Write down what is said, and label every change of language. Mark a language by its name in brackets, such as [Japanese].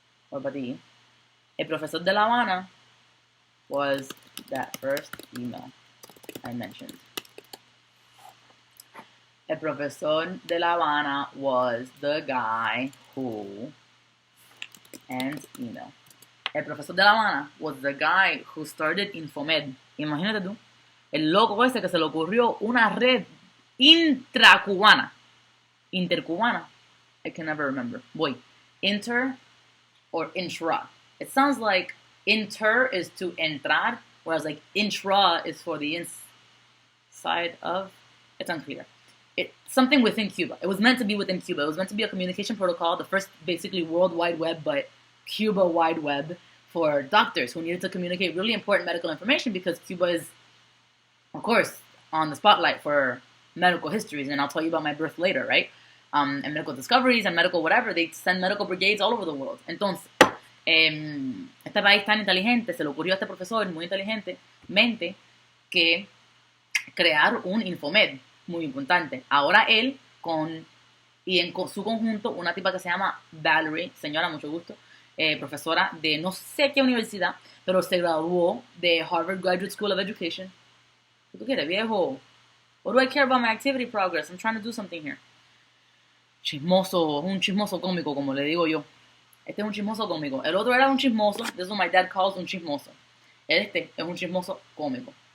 [English] What about the, [Spanish] el profesor de La Habana [English] was that first email I mentioned. [Spanish] El profesor de La Habana [English] was the guy who, and email. [Spanish] El profesor de La Habana [English] was the guy who started Infomed. [Spanish] Imagínate tú, el loco ese que se le ocurrió una red intracubana. [English] Intercubana. I can never remember. Boy, inter or intra. It sounds like inter is to entrar, whereas like intra is for the inside of. It's unclear. It's something within Cuba. It was meant to be within Cuba. It was meant to be a communication protocol, the first basically World Wide Web, but Cuba Wide Web for doctors who needed to communicate really important medical information because Cuba is, of course, on the spotlight for medical histories, and I'll tell you about my birth later, right? And medical discoveries and medical whatever. They send medical brigades all over the world. [Spanish] Entonces, este país tan inteligente, se le ocurrió a este profesor muy inteligente, mente, que crear un Infomed muy importante. Ahora él, y en su conjunto, una tipa que se llama Valerie, señora, mucho gusto, profesora de no sé qué universidad, pero se graduó de Harvard Graduate School of Education. ¿Qué tú quieres, viejo? [English] What do I care about my activity progress? I'm trying to do something here. [Spanish] Chismoso, un chismoso cómico, como le digo yo. Este es un chismoso cómico. El otro era un chismoso. [English] This is what my dad calls [Spanish] un chismoso. Este es un chismoso cómico.